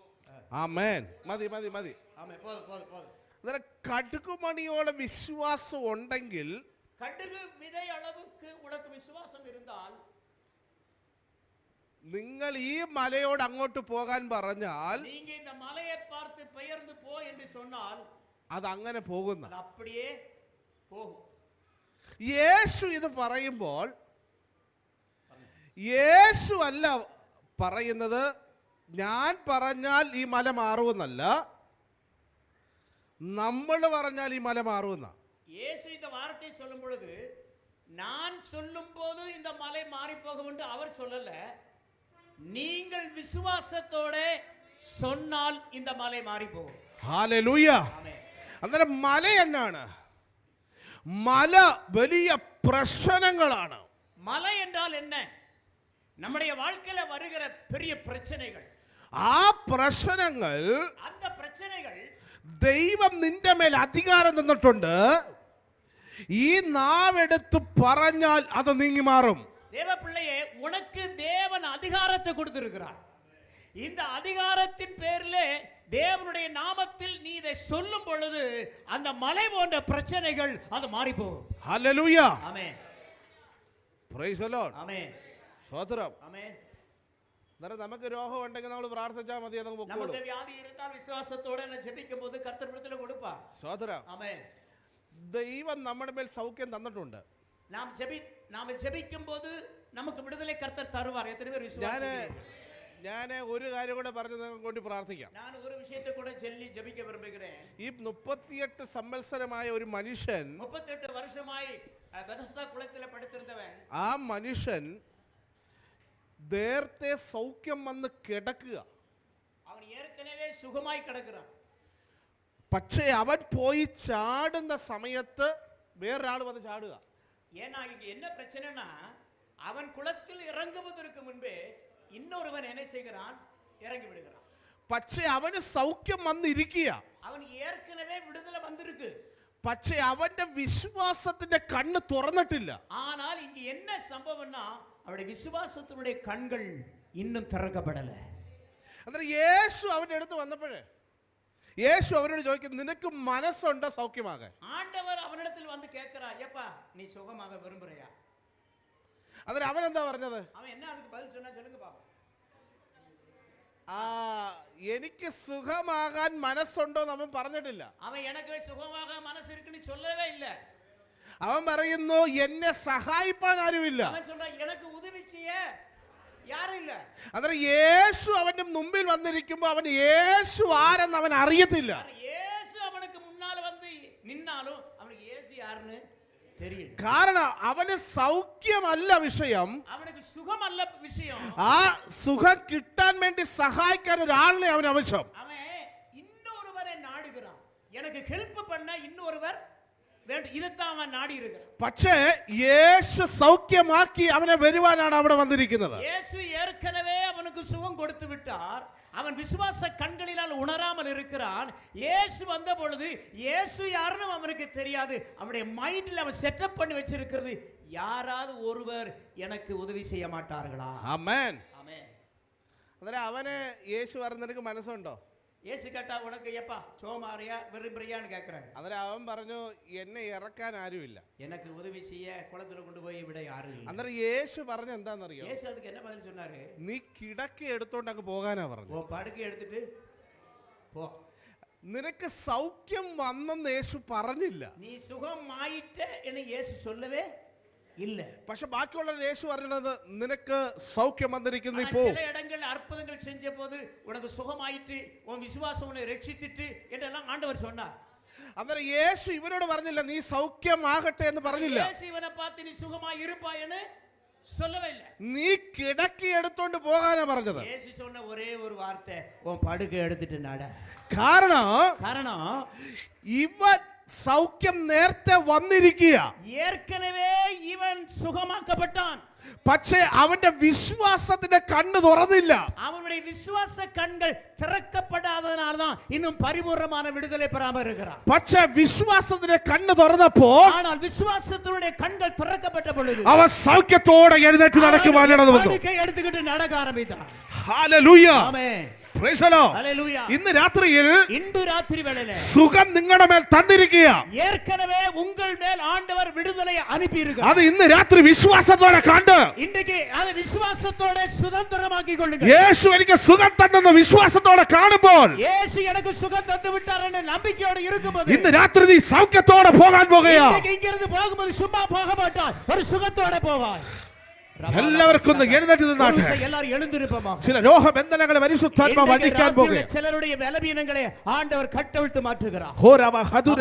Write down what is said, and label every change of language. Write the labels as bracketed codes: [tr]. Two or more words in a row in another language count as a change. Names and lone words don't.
[ml] ആമേൻ. മതി. [ta] ஆமா போதும். [ml] അന്നേരം കടുകുമണിയോളം വിശ്വാസം ഉണ്ടെങ്കിൽ [ta] கடுகு விதை அளவுக்கு உனக்கு விசுவாசம் இருந்தால் [ml] നിങ്ങൾ ഈ മലയോട് അങ്ങോട്ട് പോകാൻ പറഞ്ഞാൽ [ta] நீங்க இந்த மலையை பார்த்து பெயர்ந்து போ என்று சொன்னால் [ml] അത് അങ്ങനെ പോകുന്ന. [ta] அது அப்படியே போகும். [ml] യേശു ഇത് പറയുമ്പോൾ യേശു അല്ല പറയുന്നത് ഞാൻ പറഞ്ഞാൽ ഈ മല മാറുമെന്നല്ല, നമ്മൾ പറഞ്ഞാൽ ഈ മല മാറുമെന്ന. [ta] இயேசு இந்த வார்த்தை சொல்லும் பொழுது நான் சொல்லும் போது இந்த மலை மாறி போகும் என்று அவர் சொல்லல, நீங்கள் விசுவாசத்தோட சொன்னால் இந்த மலை மாறி போகும். [ml] ഹല്ലേലൂയ. [ta] ஆமென். [ml] അന്നേരം മല എന്നാണ്? മല വലിയ പ്രശ്നങ്ങളാണ്. [ta] மலை என்றால் என்ன? நம்முடைய வாழ்க்கையில வருகிற பெரிய பிரச்சனைகள். [ml] ആ പ്രശ്നങ്ങൾ [ta] அந்த பிரச்சனைகள் [ml] ദൈവം നിന്റെ മേൽ അധികാരം തന്നിട്ടുണ്ട്. ഈ നാവെടുത്ത് പറഞ്ഞാൽ അത് നീങ്ങി മാറും. [ta] தேவ பிள்ளையே, உனக்கு தேவன் அதிகாரத்தை கொடுத்திருக்கிறார். இந்த அதிகாரத்தின் பேரிலே தேவனுடைய நாமத்தில் நீ இதை சொல்லும் பொழுது அந்த மலை போன்ற பிரச்சனைகள் அது மாறி போகும். [ml] ഹല്ലേലൂയ. [ta] ஆமென். [en] Praise the Lord. [ta] ஆமென். [ml] സ്തോത്രം. [ta] ஆமென். [ml] അന്നേരം നമുക്ക് രോഗം ഉണ്ടെങ്കിൽ നമ്മൾ പ്രാർത്ഥിച്ചാൽ മതി, അതങ്ങ് പൊക്കോളും. [ta] நமக்கு வியாதி இருந்தால் விசுவாசத்தோட நான் ஜெபிக்கும்போது கர்த்தர் விடத்துல கொடுப்பார். [ml] സ്തോത്രം. [ta] ஆமென். [ml] ദൈവം നമ്മുടെ മേൽ സൗഖ്യം തന്നിട്ടുണ്ട്. [ta] நாம் ஜெபிக்கும்போது நமக்கு விடுதலை கர்த்தர் தருவார். எத்தனை பேர் [ml] ഞാൻ [ta] விசுவாசிக்கிறீங்க? [ml] ഞാൻ ഒരു കാര്യം കൂടെ പറഞ്ഞ് നിങ്ങൾക്ക് കൊണ്ട് പ്രാർത്ഥിക്കാം. [ta] நான் ஒரு விஷயத்தை கூட சொல்லி ஜெபிக்க விரும்புகிறேன். [ml] ഈ 38 സംവത്സരമായ ഒരു മനുഷ്യൻ, [ta] 38 வருஷமாய் பெதஸ்தா குளத்தில படுத்திருந்தவன், [ml] ആ മനുഷ്യൻ നേരത്തെ സൗഖ്യം വന്ന് കിടക്കുക. [ta] அவன் ஏற்கனவே சுகமாய் கிடக்கிறான். [ml] പക്ഷേ അവൻ പോയി ചാടുന്ന സമയത്ത് വേറൊരാൾ വന്ന് ചാടുക. [ta] ஏன்னா இங்க என்ன பிரச்சனைனா, அவன் குளத்தில் இறங்குவதற்கு முன்பே இன்னொருவன் என்ன செய்கிறான், இறங்கி விடுகிறான். [ml] പക്ഷേ അവന് സൗഖ്യം വന്നിരിക്കുക. [ta] அவன் ஏற்கனவே விடுதலை வந்திருக்கு. [ml] പക്ഷേ അവന്റെ വിശ്വാസത്തിന്റെ കണ്ണ് തുറന്നിട്ടില്ല. [ta] ஆனால் இங்க என்ன சம்பவம்னா, அவருடைய விசுவாசத்தினுடைய கண்கள் இன்னும் திறக்கப்படல. [ml] അന്നേരം യേശു അവന്റെ അടുത്ത് വന്നപ്പോഴേ യേശു അവനോട് ചോദിക്കും, നിനക്ക് മനസ്സുണ്ടോ സൗഖ്യമാകാൻ? [ta] ஆண்டவர் அவனிடத்தில் வந்து கேட்கிறா, ஏப்பா நீ சுகமாக விரும்புறியா? [ml] അന്നേരം അവൻ എന്താ പറഞ്ഞത്? [ta] அவன் என்ன அதுக்கு பதில் சொன்னா சொல்லுங்க பாப்போம். [ml] എനിക്ക് സുഖമാകാൻ മനസ്സുണ്ടോ എന്ന് അവൻ പറഞ്ഞിട്ടില്ല. [ta] அவன் எனக்கு சுகமாக மனசு இருக்குன்னு சொல்லவே இல்ல. [ml] അവൻ പറയുന്നു, എന്നെ സഹായിപ്പാൻ ആരുമില്ല. [ta] அவன் சொல்றான், எனக்கு உதவி செய்ய யாரும் இல்ல. [ml] അന്നേരം യേശു അവന്റെ മുമ്പിൽ വന്നിരിക്കുമ്പോ അവൻ യേശു ആരെന്ന് അവൻ അറിയത്തില്ല. [ta] இயேசு அவனுக்கு முன்னால வந்து நின்னாலும் அவனுக்கு இயேசு யாருன்னு தெரியல. [ml] കാരണം അവന് സൗഖ്യമല്ല വിഷയം, [ta] அவனுக்கு சுகம் அல்ல விஷயம். [ml] ആ സുഖം കിട്ടാൻ വേണ്ടി സഹായിക്കാൻ ഒരാളിനെ അവൻ ആവശ്യം. [ta] அவன் இன்னொருவரை நாடுகிறான். எனக்கு ஹெல்ப் பண்ண இன்னொருவர் வேண்டும், இதைத்தான் அவன் நாடி இருக்கிறான். [ml] പക്ഷേ യേശു സൗഖ്യമാക്കി അവനെ വരുവാനാണ് അവിടെ വന്നിരിക്കുന്നത്. [ta] இயேசு ஏற்கனவே அவனுக்கு சுகம் கொடுத்து விட்டார். அவன் விசுவாச கண்களினால் உணராமல் இருக்கிறான். இயேசு வந்த பொழுது இயேசு யாருன்னு அவனுக்கு தெரியாது. அவனுடைய மைண்ட்ல அவன் செட்டப் பண்ணி வச்சிருக்கிறது, யாராவது ஒருவர் எனக்கு உதவி செய்ய மாட்டார்களா? [ml] ആമേൻ. [ta] ஆமென். [ml] അന്നേരം അവന് യേശു പറഞ്ഞ നിനക്ക് മനസ്സുണ്ടോ? [ta] இயேசு கேட்டா, உனக்கு எப்பா சோமாரியா விரும்புறியான்னு கேட்கிறாங்க. [ml] അന്നേരം അവൻ പറഞ്ഞു, എന്നെ ഇറക്കാൻ ആരുമില്ല. [ta] எனக்கு உதவி செய்ய குளத்துல கொண்டு போய் விட யாரும் இல்லை. [ml] അന്നേരം യേശു പറഞ്ഞ എന്താണെന്നറിയോ? [ta] இயேசு அதுக்கு என்ன பதில் சொன்னாரு? [ml] നീ കിടക്ക എടുത്തോണ്ട് അങ്ങ് പോകാനാ പറഞ്ഞു. [ta] உன் படுக்கை எடுத்துட்டு போ. [ml] നിനക്ക് സൗഖ്യം വന്നെന്ന് യേശു പറഞ്ഞില്ല. [ta] நீ சுகமாயிட்ட என்று இயேசு சொல்லவே இல்ல. [ml] പക്ഷെ ബാക്കിയുള്ള യേശു പറഞ്ഞത്, നിനക്ക് സൗഖ്യം വന്നിരിക്കുന്നു, [ta] ஆனா [ml] പോ. [ta] சில இடங்கள் அற்புதங்கள் செஞ்ச போது உனக்கு சுகமாயிட்டு உன் விசுவாசம் உன்னை ரட்சித்திட்டு என்றெல்லாம் ஆண்டவர் சொன்னார். [ml] അന്നേരം യേശു ഇവരോട് പറഞ്ഞില്ല, നീ സൗഖ്യമാകട്ടെ എന്ന് പറഞ്ഞില്ല. [ta] இயேசு இவனை பார்த்து நீ சுகமாய் இருப்பாய்ன்னு சொல்லவே இல்லை. [ml] നീ കിടക്കി എടുത്തോണ്ട് പോകാനാ പറഞ്ഞത്. [ta] இயேசு சொன்ன ஒரே ஒரு வார்த்தை, உன் படுக்கை எடுத்துட்டு நட. [ml] കാരണം ഇവൻ സൗഖ്യം നേരത്തെ വന്നിരിക്കുക. [ta] ஏற்கனவே இவன் சுகமாக்கப்பட்டான். [ml] പക്ഷേ അവന്റെ വിശ്വാസത്തിന്റെ കണ്ണ് തുറന്നില്ല. [ta] அவனுடைய விசுவாச கண்கள் திறக்கப்படாததனால்தான் இன்னும் பரிபூர்ணமான விடுதலை பெறாமல் இருக்கிறான். [ml] പക്ഷേ വിശ്വാസത്തിന്റെ കണ്ണ് തുറന്നപ്പോൾ, [ta] ஆனால் விசுவாசத்தினுடைய கண்கள் திறக்கப்பட்ட பொழுது [ml] അവൻ സൗഖ്യത്തോടെ എഴുന്നേറ്റ് നടക്കുവാനിട വന്നു. [ta] படுக்கை எடுத்துக்கிட்டு நடக்க ஆரம்பித்தான். [ml] ഹല്ലേലൂയ. [ta] ஆமென். [en] Praise the Lord. [ml] ഹല്ലേലൂയ. ഇന്ന് രാത്രിയിൽ [ta] இன்று ராத்திரி வேளையிலே [ml] സുഖം നിങ്ങളുടെ മേൽ തന്നിരിക്കുക. [ta] ஏற்கனவே உங்கள் மேல் ஆண்டவர் விடுதலை அனுப்பி இருக்கிறார். [ml] അത് ഇന്ന് രാത്രി വിശ്വാസത്തോടെ കണ്ട് [ta] இன்றைக்கு அதை விசுவாசத்தோட சுதந்திரமாக்கி கொள்ளுங்க. [ml] യേശു എനിക്ക് സുഖം തന്നെന്ന് വിശ്വാസത്തോടെ കാണുമ്പോൾ, [ta] இயேசு எனக்கு சுகம் தந்து விட்டார் என்ற நம்பிக்கையோடு இருக்கும்போது, [ml] ഇന്ന് രാത്രി നീ സൗഖ്യത്തോടെ പോകാൻ പോകുകയാ. [ta] இன்றைக்கு இங்கிருந்து போகும்போது சும்மா போக மாட்டாய், ஒரு சுகத்தோட போவாய். [ml] എല്ലാവർക്കും ഒന്ന് എഴുന്നേറ്റ് നിന്നാട്ടെ. [ta] எல்லாரும் எழுந்திருப்போமா. [ml] ചില രോഗബന്ധനങ്ങളെ പരിശുദ്ധാത്മാവ് അടിക്കാൻ പോകുക. [ta] சிலருடைய பலவீனங்களை ஆண்டவர் கட்டவிழ்த்து மாற்றுகிறார். ഹോരവ ഹദുര